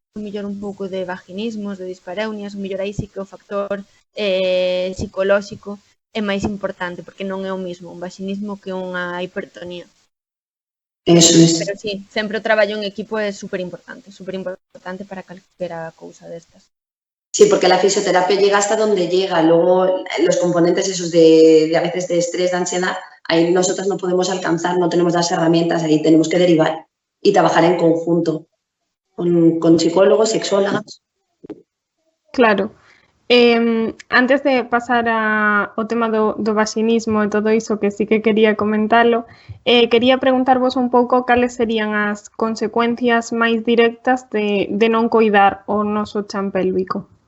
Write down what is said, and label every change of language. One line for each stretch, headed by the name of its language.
Galician: mellor un pouco de vaginismos, de dispareunias, o mellor aí sí que o factor psicolóxico é máis importante, porque non é o mismo un vaginismo que unha hipertonía.
Spanish: Eso es.
Galician: Pero sí, sempre o traballo en equipo é super importante para calquera cousa destas.
Spanish: Sí, porque la fisioterapia llega hasta donde llega. Luego los componentes esos de a veces de estrés, de ansiedad, ahí nosotros no podemos alcanzar, no tenemos las herramientas, ahí tenemos que derivar y trabajar en conjunto con psicólogos, sexólogas. Claro.
Galician: Antes de pasar ao tema do vaxinismo e todo iso, que sí que quería comentalo, quería preguntarvos un pouco cales serían as consecuencias máis directas de non coidar o noso chan pélvico.